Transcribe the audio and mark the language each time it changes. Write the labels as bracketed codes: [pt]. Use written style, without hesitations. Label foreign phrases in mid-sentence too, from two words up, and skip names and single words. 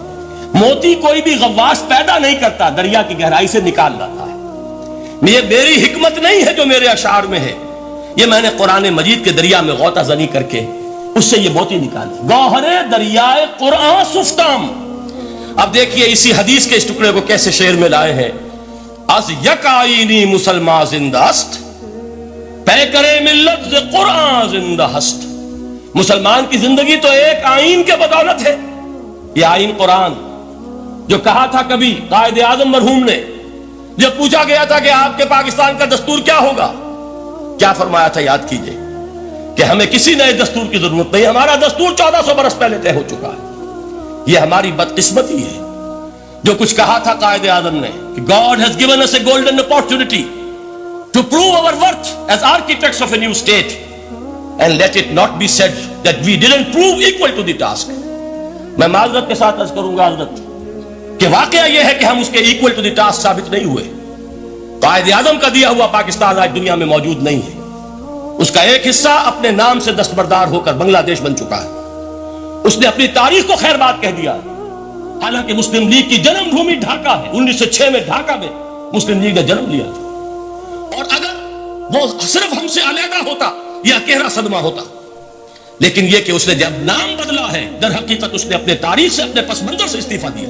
[ur] موتی کوئی بھی غواص پیدا نہیں کرتا، دریا کی گہرائی سے نکال لاتا ہے۔ یہ میری حکمت نہیں ہے جو میرے اشعار میں ہے، یہ میں نے قرآن مجید کے دریا میں غوطہ زنی کر کے اس سے یہ موتی نکالی۔ [fa] گوہر دریائے قرآن سفتام۔ [ur] اب دیکھیے اسی حدیث کے اس ٹکڑے کو کیسے شعر میں لائے ہیں، [fa] از یک آئینی مسلمان زندہ است، پے کرے ملت ز قرآن زندہ ہست۔ [ur] مسلمان کی زندگی تو ایک آئین کے بدولت ہے، یہ آئین قرآن، جو کہا تھا کبھی قائد اعظم مرحوم نے جب پوچھا گیا تھا کہ آپ کے پاکستان کا دستور کیا ہوگا، کیا فرمایا تھا یاد کیجئے کہ ہمیں کسی نئے دستور کی ضرورت نہیں، ہمارا دستور 1400 برس پہلے طے ہو چکا ہے۔ یہ ہماری بدقسمتی ہے جو کچھ کہا تھا قائد اعظم نے کہ [en] God has given us a golden opportunity to prove our worth as architects of a new state and let it not be said that we didn't prove equal to the task۔ [ur] میں معذرت کے ساتھ عرض کروں گا حضرت کہ واقعہ یہ ہے کہ ہم اس کے [en] equal to the task [ur] ثابت نہیں ہوئے۔ قائد اعظم کا دیا ہوا پاکستان آج دنیا میں موجود نہیں ہے، اس کا ایک حصہ اپنے نام سے دستبردار ہو کر بنگلہ دیش بن چکا ہے، اس نے اپنی تاریخ کو خیر بات کہہ دیا، حالانکہ مسلم لیگ کی جنم بھومی ڈھاکہ ہے، 1906 میں ڈھاکہ میں مسلم لیگ نے جنم لیا تھا، اور اگر وہ صرف ہم سے علیحدہ ہوتا یہ اکیرا صدمہ ہوتا، لیکن یہ کہ اس نے جب نام بدلا ہے در حقیقت اس نے اپنے تاریخ سے، اپنے پس منظر سے استعفیٰ دیا۔